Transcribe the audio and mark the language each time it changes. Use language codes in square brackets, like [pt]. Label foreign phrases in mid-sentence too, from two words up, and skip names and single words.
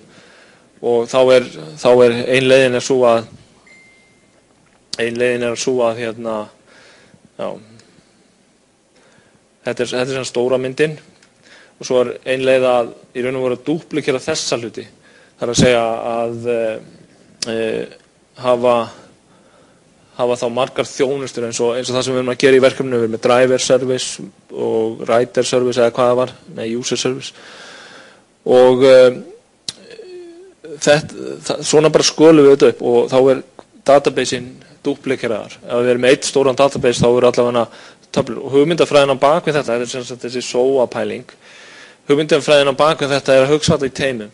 [is] Og þá ein leiðin sú að hérna já þetta svona stóra myndin og svo ein leið að í raun og veru að dúplikera þessa hluti. Það að segja að hafa þá margar þjónustur eins og það sem við erum að gera í verkefninu við með [en] driver service [is] og [en] rider service [is] eða hvað það var, [en] user service [is] og svona bara skölum við þetta upp og þá databasein dúplikeraðar. Ef við erum með eitt stóran database þá allavega töflur og hugmyndafræðin á bak við þetta sem sagt þessi SOA-pæling. Hugmyndafræðin á bak við þetta að hugsa þetta í teimum.